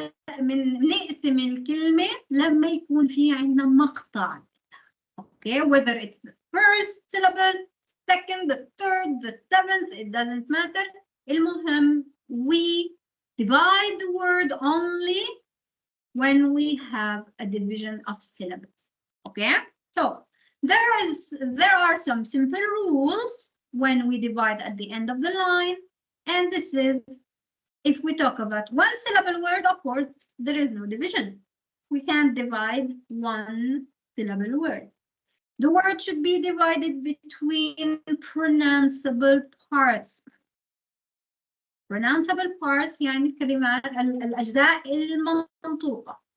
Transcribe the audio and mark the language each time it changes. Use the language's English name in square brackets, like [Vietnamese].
[Arabic] نقسم الكلمة لما يكون في عندنا مقطع. [English] Okay, whether it's the first syllable, second, the third, the seventh, it doesn't matter. المهم, we divide the word only when we have a division of syllables. Okay, so there are some simple rules when we divide at the end of the line, and this is, if we talk about one syllable word, of course, there is no division. We can't divide one syllable word. The word should be divided between pronounceable parts. Pronounceable parts [Arabic] يعني الكلمات الأجزاء المنطوقة.